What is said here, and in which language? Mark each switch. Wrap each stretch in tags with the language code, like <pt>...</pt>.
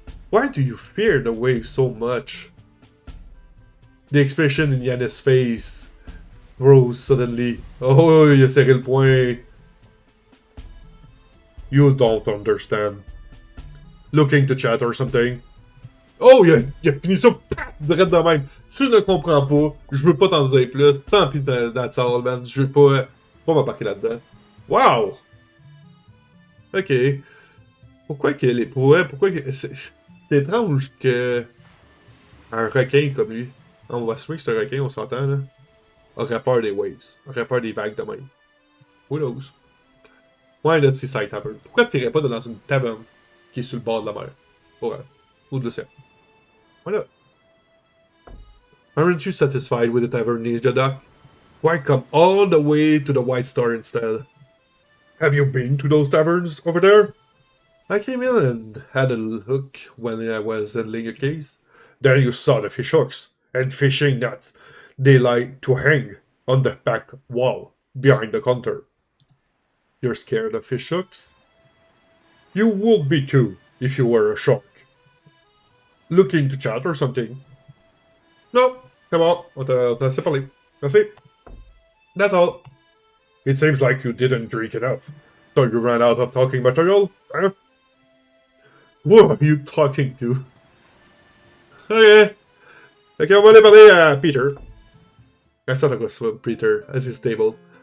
<en>Why do you fear the waves so much? The expression in Yannis' face rose suddenly.</en> <fr>Oh, il a serré le poing.</fr> <en>You don't understand. Looking to chat or something.</en> <fr>Oh, il a fini ça direct de même. Tu ne comprends pas. Je veux pas t'en dire plus. Tant pis</fr> <en>that's all, man.</en> <fr>Je veux pas m'embarquer là-dedans. Wow! Ok. Pourquoi que les poètes... Pourquoi que... C'est étrange que... Un requin comme lui... On va assumer que c'est un requin, on s'entend, là. Aurait peur des waves. Aurait peur des vagues de même.</fr> <en>Who knows? Why not seaside tavern?</en> <fr>Pourquoi tu irais pas dans une taverne qui est sur le bord de la mer? Ou de l'océan? Voilà.</fr> <en>Aren't you satisfied with the tavern near the dock? Why come all the way to the White Star instead? Have you been to those taverns over there? I came in and had a look when I was handling a case. Then you saw the fish hooks and fishing nets they like to hang on the back wall behind the counter. You're scared of fish hooks? You would be too if you were a shark. Looking to chat or something? No, come on,</en> <fr>on te laisser parler. Merci.</fr> <en>That's all. It seems like you didn't drink enough. So you ran out of talking material, huh? Who are you talking to? Okay.</en> <fr>Okay, on va aller parler à Peter.</fr> <en>I thought I was with Peter at his table.</en>